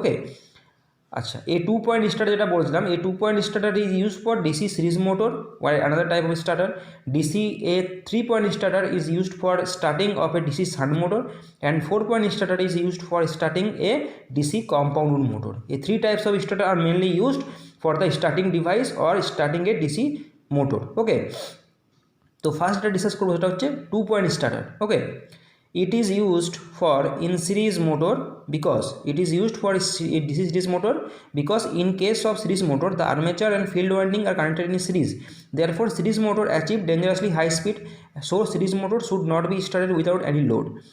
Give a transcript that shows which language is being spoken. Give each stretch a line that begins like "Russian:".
English: okay,
Bangla: আচ্ছা এই
English: 2 point starter
Bangla: যেটা বলছিলাম,
English: এই 2 point starter is use for DC series motor or another type of starter. DC a 3 point starter is used for starting of a DC shunt motor and 4 point starter is used for starting a DC compound motor. A 3 types of starter are mainly used for the starting device or starting a DC motor.
Bangla: Okay, তো first discuss করবো সেটা হচ্ছে 2 point starter.
English: Okay, it is used for in series motor because DC series motor because in case of series motor the armature and field winding are connected in series, therefore series motor achieve dangerously high speed, so series motor should not be started without any load.